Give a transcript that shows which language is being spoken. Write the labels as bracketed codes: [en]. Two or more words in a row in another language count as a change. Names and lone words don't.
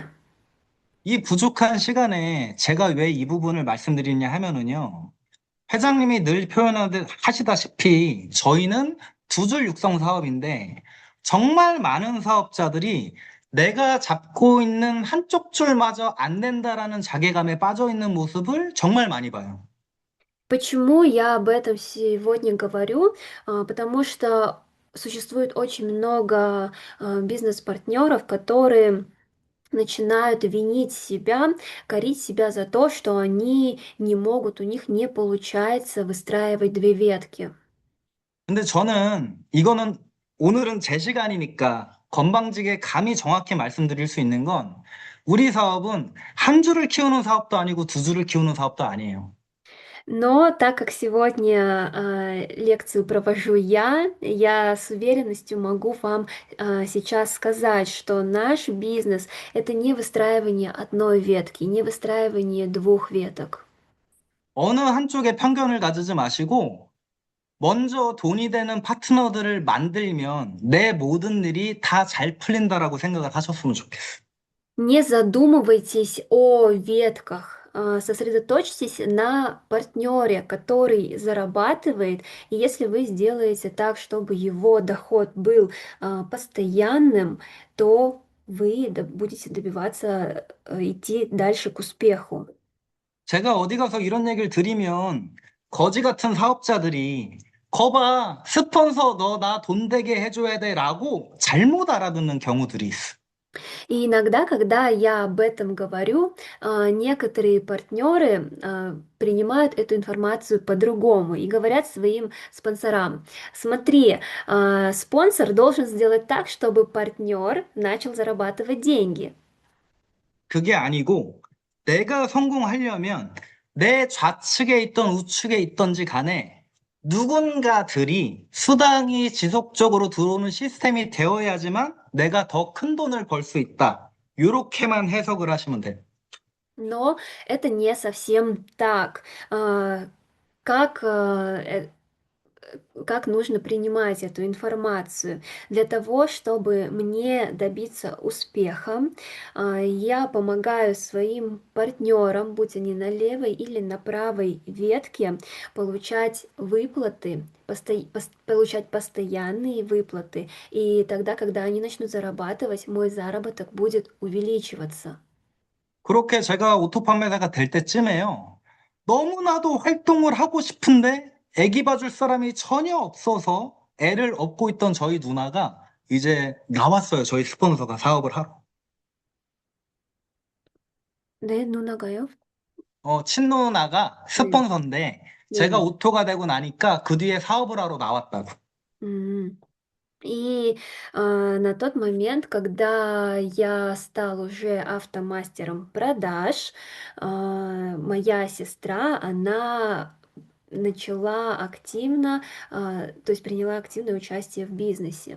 [ko] 이 부족한 시간에 제가 왜 이 부분을 말씀드리냐 하면은요. 회장님이 늘 하시다시피 저희는 두 줄 육성 사업인데 정말 많은 사업자들이 내가 잡고 있는 한쪽 줄마저 안 된다라는 자괴감에 빠져 있는 모습을 정말 많이 봐요. [ru] Почему я об этом сегодня говорю? Потому что существует очень много бизнес-партнеров, которые начинают винить себя, корить себя за то, что они не могут, у них не получается выстраивать две ветки. [ko] 근데 저는 이거는 오늘은 제 시간이니까 건방지게 감히 정확히 말씀드릴 수 있는 건 우리 사업은 한 줄을 키우는 사업도 아니고 두 줄을 키우는 사업도 아니에요. [ru] Но так как сегодня лекцию провожу я с уверенностью могу вам сейчас сказать, что наш бизнес это не выстраивание одной ветки, не выстраивание двух веток. [ko] 어느 한쪽에 편견을 가지지 ма시고 먼저 돈이 되는 파트너들을 만들면 내 모든 일이 다 잘 풀린다라고 생각을 하셨으면 좋겠어요. [ru] Не задумывайтесь о ветках, сосредоточьтесь на партнере, который зарабатывает. И если вы сделаете так, чтобы его доход был постоянным, то вы будете добиваться идти дальше к успеху. [ko] 제가 어디 가서 이런 얘기를 드리면 거지 같은 사업자들이 거봐, 스폰서 너 나 돈 되게 해줘야 돼라고 잘못 알아듣는 경우들이 있어. [ru] И иногда, когда я об этом говорю, некоторые партнеры принимают эту информацию по-другому и говорят своим спонсорам: смотри, спонсор должен сделать так, чтобы партнер начал зарабатывать деньги. [ko] 그게 아니고 내가 성공하려면 내 좌측에 있던 우측에 있던지 간에 누군가들이 수당이 지속적으로 들어오는 시스템이 되어야지만 내가 더 큰 돈을 벌 수 있다. 요렇게만 해석을 하시면 돼요. [ru] Но это не совсем так. Как, как нужно принимать эту информацию? Для того, чтобы мне добиться успеха, я помогаю своим партнерам, будь они на левой или на правой ветке, получать выплаты, получать постоянные выплаты. И тогда, когда они начнут зарабатывать, мой заработок будет увеличиваться. [ko] 그렇게 제가 오토 판매사가 될 때쯤에요. 너무나도 활동을 하고 싶은데 애기 봐줄 사람이 전혀 없어서 애를 업고 있던 저희 누나가 이제 나왔어요. 저희 스폰서가 사업을 하러. 네, 누나가요? 친누나가 네, 스폰서인데 제가 네네. 오토가 되고 나니까 그 뒤에 사업을 하러 나왔다고. М. [ru] И на тот момент, когда я стал уже автомастером продаж, моя сестра, она начала активно, то есть приняла активное участие в бизнесе.